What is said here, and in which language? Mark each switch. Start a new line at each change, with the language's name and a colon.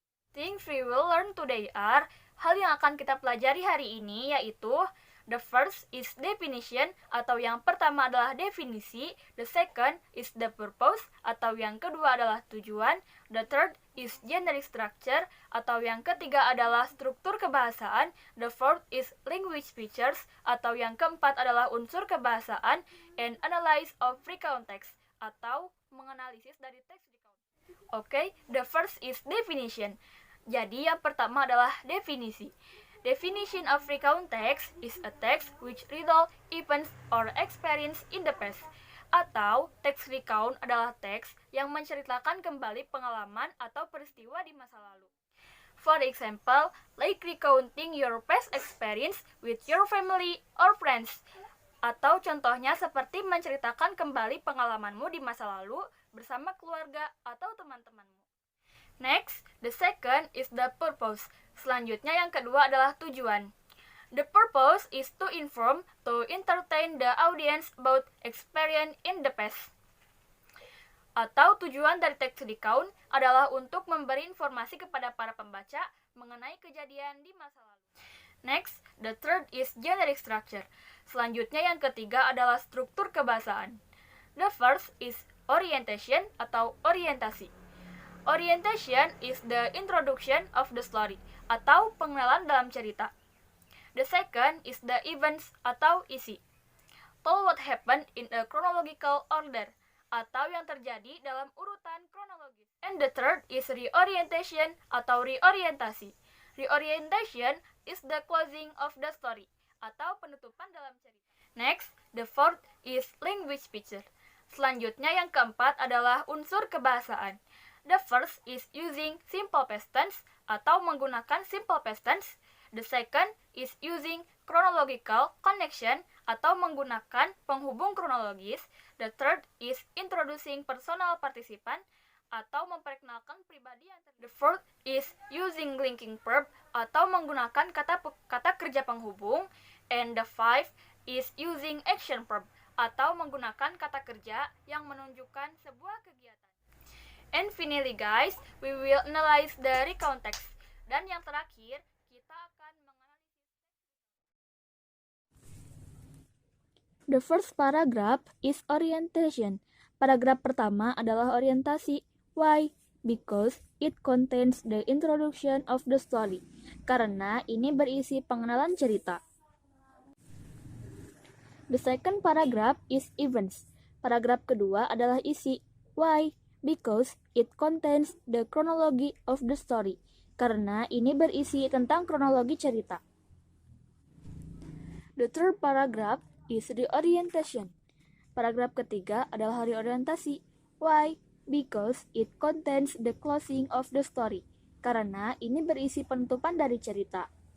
English: Things we will learn today are,
Indonesian: hal yang akan kita pelajari hari ini yaitu
English: the first is definition
Indonesian: atau yang pertama adalah definisi,
English: the second is the purpose
Indonesian: atau yang kedua adalah tujuan,
English: the third is generic structure
Indonesian: atau yang ketiga adalah struktur kebahasaan,
English: the fourth is language features
Indonesian: atau yang keempat adalah unsur kebahasaan,
English: and analysis of recount text
Indonesian: atau menganalisis dari teks recount.
English: Okay, the first is definition.
Indonesian: Jadi yang pertama adalah definisi.
English: Definition of recount text is a text which recalls events or experience in the past.
Indonesian: Atau teks recount adalah teks yang menceritakan kembali pengalaman atau peristiwa di masa lalu.
English: For example, like recounting your past experience with your family or friends.
Indonesian: Atau contohnya seperti menceritakan kembali pengalamanmu di masa lalu bersama keluarga atau teman-temanmu.
English: Next, the second is the purpose.
Indonesian: Selanjutnya yang kedua adalah tujuan.
English: The purpose is to inform, to entertain the audience about experience in the past.
Indonesian: Atau tujuan dari teks recount adalah untuk memberi informasi kepada para pembaca mengenai kejadian di masa lalu.
English: Next, the third is generic structure.
Indonesian: Selanjutnya yang ketiga adalah struktur kebahasaan.
English: The first is orientation
Indonesian: atau orientasi.
English: Orientation is the introduction of the story
Indonesian: atau pengenalan dalam cerita.
English: The second is the events
Indonesian: atau isi.
English: Tell what happened in a chronological order
Indonesian: atau yang terjadi dalam urutan kronologis.
English: And the third is reorientation
Indonesian: atau reorientasi.
English: Reorientation is the closing of the story
Indonesian: atau penutupan dalam cerita.
English: Next, the fourth is language feature.
Indonesian: Selanjutnya yang keempat adalah unsur kebahasaan.
English: The first is using simple past tense
Indonesian: atau menggunakan
English: simple past tense. The second is using chronological connection
Indonesian: atau menggunakan penghubung kronologis.
English: The third is introducing personal participant
Indonesian: atau memperkenalkan pribadi yang
English: The fourth is using linking verb
Indonesian: atau menggunakan kata kerja penghubung.
English: And the fifth is using action verb
Indonesian: atau menggunakan kata kerja yang menunjukkan sebuah kegiatan.
English: And finally guys, we will analyze the recount text.
Indonesian: Dan yang terakhir, kita akan menganalisis.
English: The first paragraph is orientation.
Indonesian: Paragraf pertama adalah orientasi.
English: Why? Because it contains the introduction of the story.
Indonesian: Karena ini berisi pengenalan cerita.
English: The second paragraph is events.
Indonesian: Paragraf kedua adalah isi.
English: Why? Because it contains the chronology of the story.
Indonesian: Karena ini berisi tentang kronologi cerita.
English: The third paragraph is reorientation.
Indonesian: Paragraf ketiga adalah reorientasi.
English: Why? Because it contains the closing of the story.
Indonesian: Karena ini berisi penutupan dari cerita.